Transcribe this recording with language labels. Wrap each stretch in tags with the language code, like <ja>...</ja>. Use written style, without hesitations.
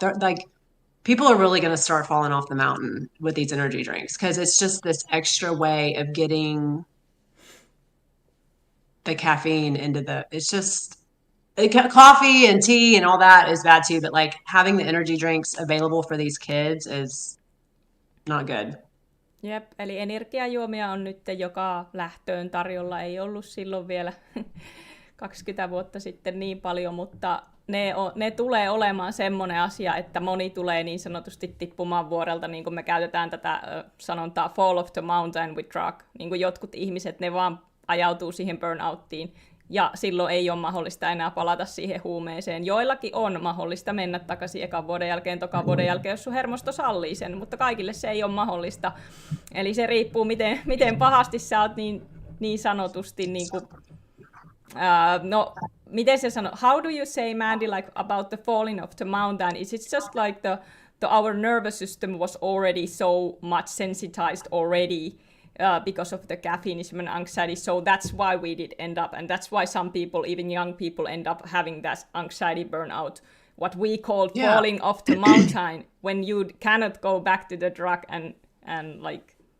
<en>Like people are really going to start falling off the mountain with these energy drinks because it's just this extra way of getting the caffeine it's just coffee and tea and all that is bad too. But like having the energy drinks available for these kids is not good.</en> <fi>Jep, eli energiajuomia on nyt joka lähtöön tarjolla. Ei ollut silloin vielä 20 vuotta sitten niin paljon, mutta ne tulee olemaan semmoinen asia, että moni tulee niin sanotusti tippumaan vuorelta, niin kuin me käytetään tätä sanontaa</fi> <en>fall off the mountain with drug.</en> <fi>Niin kuin jotkut ihmiset, ne vaan ajautuu siihen burnouttiin, ja silloin ei ole mahdollista enää palata siihen huumeeseen. Joillakin on mahdollista mennä takaisin ekan vuoden jälkeen, tokan vuoden jälkeen, jos sun hermosto sallii sen, mutta kaikille se ei ole mahdollista. Eli se riippuu, miten pahasti sä oot niin sanotusti niin kuin, no, miten se sanoo?</fi> <en>How do you say, Mandy, like about the falling off the mountain? Is it just like our nervous system was already so much sensitized already because of the caffeinism and anxiety, so that's why we did end up, and that's why some people, even young people, end up having that anxiety burnout, what we call falling off the mountain, when you cannot go back to the drug and like.</en>